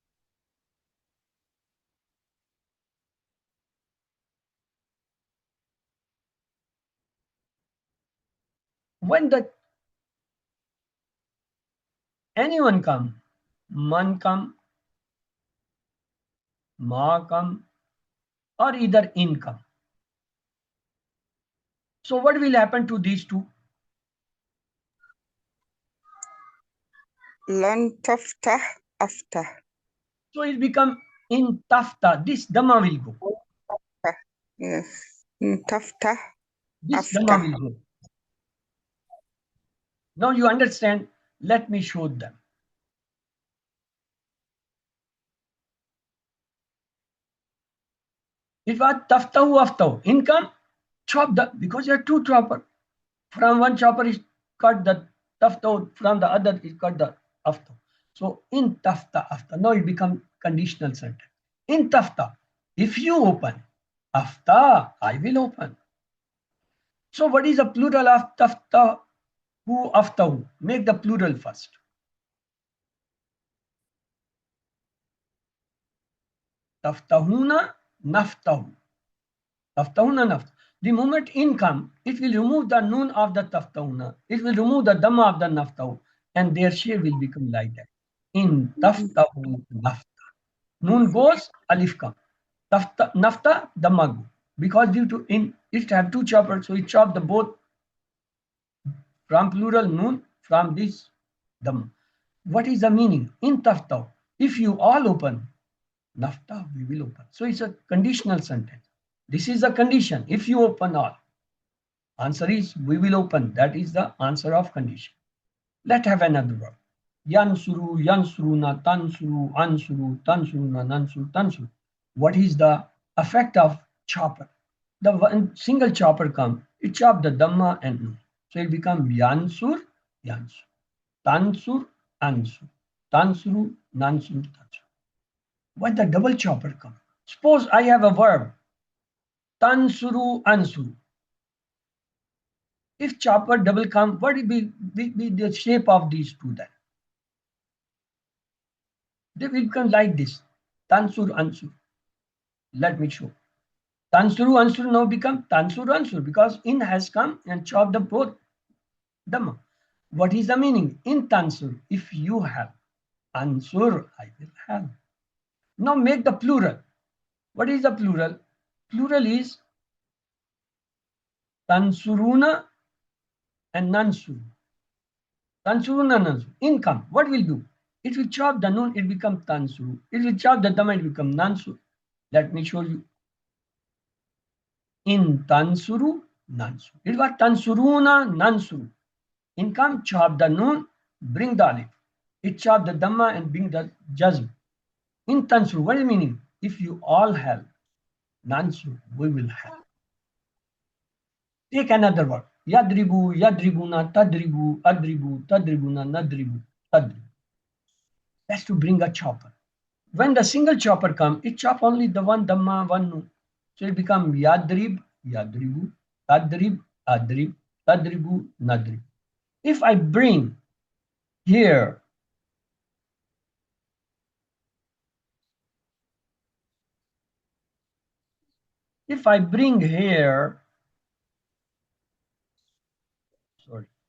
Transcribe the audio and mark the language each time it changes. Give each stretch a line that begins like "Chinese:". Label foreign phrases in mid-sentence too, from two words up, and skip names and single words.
English: When the anyone come, man come, ma come, or either in come. So what will happen to these two?
Arabic: لن تفتح أفتح.
English: So it become
Arabic: إن تفتح.
English: This dhamma will go. Yes.
Arabic: لن تفتح
English: This
Arabic: أفتح.
English: dhamma will go. Now you understand. Let me show them. If I
Arabic: تفتحُ أفتحُ,
English: income, chop the, because you are two chopper. From one chopper is cut the taftahu, from the other is cut the aftahu. So
Arabic: إن تفتحْ أفتحْ,
English: now it becomes conditional sentence.
Arabic: إن تفتح,
English: if you open, afta, I will open. So what is the plural of tafta? Who aftahu? Make the plural first.
Arabic: تفتحون نفتحُ. تفتحون نفتحُ.
English: The moment in come, it will remove the noon of the taftauna. It will remove the dhamma of the naftau, and their shape will become like that.
Arabic: إن تفتحوا نفتح.
English: Noon goes, alif come.
Arabic: تفتح، نفتح,
English: dhamma go. Because due to in it have two choppers, so it chop the both from plural noon from this dhamma. What is the meaning?
Arabic: إن تفتحوا,
English: if you all open, nafta, we will open. So it's a conditional sentence. This is the condition. If you open all. Answer is we will open. That is the answer of condition. Let's have another word.
Arabic: ينصرُ، ينصرون، تنصرُ، أنصرُ، تنصرون، ننصرُ، تنصرُ.
English: What is the effect of chopper? The one single chopper come, it chop the dhamma and nun. So it become
Arabic: ينصر، ينصر. تنصر، أنصر. تنصرُ، ننصر، تنصر.
English: When the double chopper come, suppose I have a verb,
Arabic: تنصرُ، أنصرُ.
English: If chopper double come, what will be the shape of these two then? They will become like this.
Arabic: تنصر، أنصر.
English: Let me show.
Arabic: تنصرُ، أنصر
English: now become
Arabic: تنصر، أنصر
English: because in has come and chop the both dhamma. What is the meaning?
Arabic: إن تنصر,
English: if you have. Ansur, I will have. Now make the plural. What is the plural? Plural is tansuruna and nansuru.
Arabic: تنصرون، ننصرُ.
English: Income. What will do? It will chop the noon, it become tansuru. It will chop the dhamma, it become nansuru. Let me show you.
Arabic: إن تنصروا، ننصرُ.
English: It was
Arabic: تنصرون، ننصرُ.
English: Income, chop the noon, bring the alif. It chop the dhamma and bring the jazm.
Arabic: إن تنصروا,
English: what is the meaning? If you all have, nansuru, we will have. Take another word.
Arabic: يضربُ، يضربون، تضربُ، أضربُ، تضربون، نضربُ، تضربُ.
English: That's to bring a chopper. When the single chopper comes, it chop only the one dhamma, one nun. So it becomes
Arabic: يضرب، يضربوا، تضرب، أضرب، تضربوا، نضرب.
English: If I bring here, sorry.